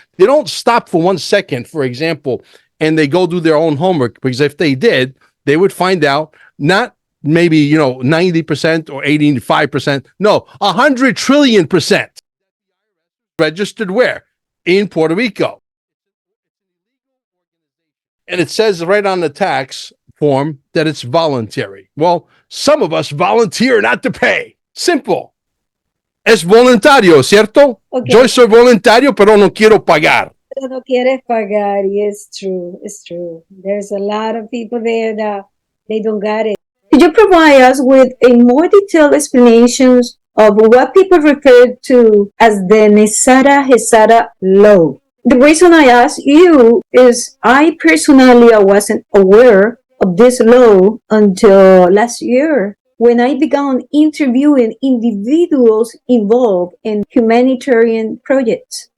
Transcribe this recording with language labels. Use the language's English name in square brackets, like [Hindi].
[English] They don't stop for 1 second, for example, and they go do their own homework, because if they did, they would find out not maybe, 90% or 85%, no, 100 trillion %. Registered where? In Puerto Rico. And it says right on the tax form that it's voluntary. Well, some of us volunteer not to pay. [Spanish] Simple. Es voluntario, ¿cierto? Okay. Yo soy voluntario, pero no quiero pagar. Pero no quieres pagar. [English] Yes, true. It's true. There's a lot of people there that they don't get it. Could you provide us with a more detailed explanations of what people refer to as the NESARA GESARA law? The reason I ask you is I personally wasn't aware of this law until last year, when I began interviewing individuals involved in humanitarian projects.